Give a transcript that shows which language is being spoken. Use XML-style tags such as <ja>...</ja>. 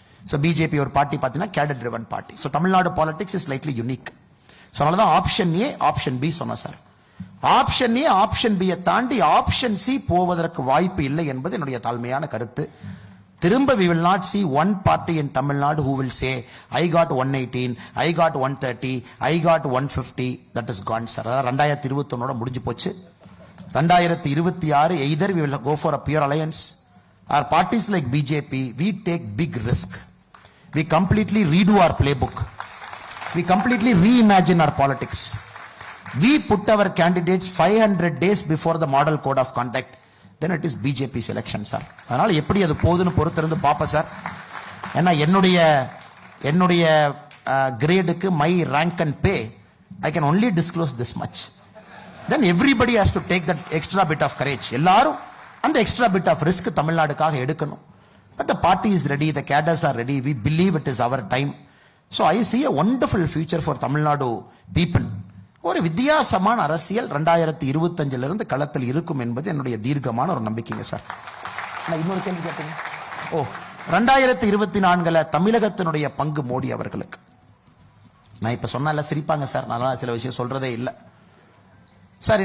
<en>So BJP</en> <ta>ஒரு party பார்த்தீங்கன்னா</ta> <en>cadre driven party. So Tamil Nadu politics is slightly unique.</en> <ta>So அதனால தான் ஆப்ஷன் ஏ ஆப்ஷன் பி சொன்னேன் sir. Option A option B தாண்டி option C போவதற்கு வாய்ப்பு இல்லை என்பது என்னுடைய தாழ்மையான கருத்து.</ta> <en>திரும்ப we will not see one party in Tamil Nadu who will say I got 118, I got 130, I got 150. That is gone sir.</en> <ta>அதாவது 2021 முடிஞ்சு போச்சு.</ta> <en>2026 either we will go for a pure alliance or parties like BJP, we take big risk. We completely redo our playbook. We completely reimagine our politics. We put our candidates 500 days before the model code of conduct. Then it is BJP's election, sir.</en> <ta>அதனால எப்படி அது போகுதுன்னு பொறுத்திருந்து பாப்பா sir. ஏன்னா என்னுடைய கிரேடுக்கு</ta> <en>My rank and pay I can only disclose this much. Then everybody has to take that extra bit of courage.</en> <ta>எல்லாரும் அந்த</ta> <en>extra bit of risk</en> <ta>தமிழ்நாடுக்காக எடுக்கணும்.</ta> <en>But the party is ready, the cadres are ready. We believe it is our time. So I see a wonderful future for Tamil Nadu people.</en> <ta>ஒரு வித்தியாசமான அரசியல் 2025 இருந்து களத்தில் இருக்கும் என்பது என்னுடைய தீர்க்கமான ஒரு நம்பிக்கைங்க சார். இன்னொரு கேள்வி கேட்டீங்க. 2024 தமிழகத்தினுடைய பங்கு மோடி அவர்களுக்கு. நான் இப்ப சொன்னால சிரிப்பாங்க சார், நான் சில விஷயம் சொல்றதே இல்லை சார்.</ta>